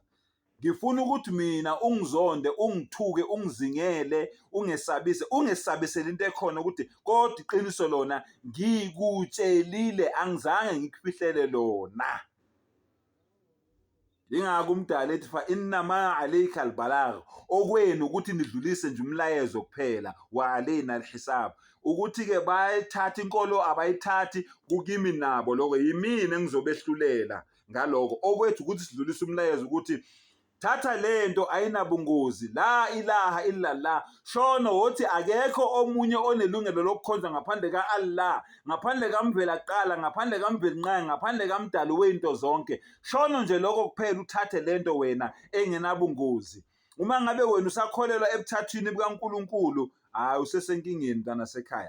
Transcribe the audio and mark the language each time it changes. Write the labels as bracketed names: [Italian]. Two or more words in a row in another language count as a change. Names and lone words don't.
[Zulu] Ngifuna ukuthi mina ungizonde, ungithuke, ungizingele, ungesabisele into ekhona ukuthi kodwa iqiniso lona ngikutshelile, angizange ngikufihlele lona. Ingakho umdala ethi [Arabic] فإنما عليك البلاغ, [Zulu] okwenu ukuthi nidlulise nje umlayezo kuphela, [Arabic] وعلينا الحساب, [Zulu] ukuthi ke bayithatha inkolo abayithathi kukimi nabo, lokho yimina engizobehlulela ngaloko. Okwethu ukuthi sidlulise umlayezo ukuthi thatha lento ayinabungozi, [Arabic] لا إله إلا الله, [Zulu] shono wothi akekho omunye onelungelo lokukhonza ngaphandle ka-Allah, ngaphandle kamvela kuqala, ngaphandle kamveli nqangi, ngaphandle kamdali weinto zonke. Shono nje lokho kuphela, uthathe lento wena engenabungozi. Uma ngabe wena usakholelwa ebuthathwini bukaNkulunkulu, hayi usesenkingeni mntana sekhaya.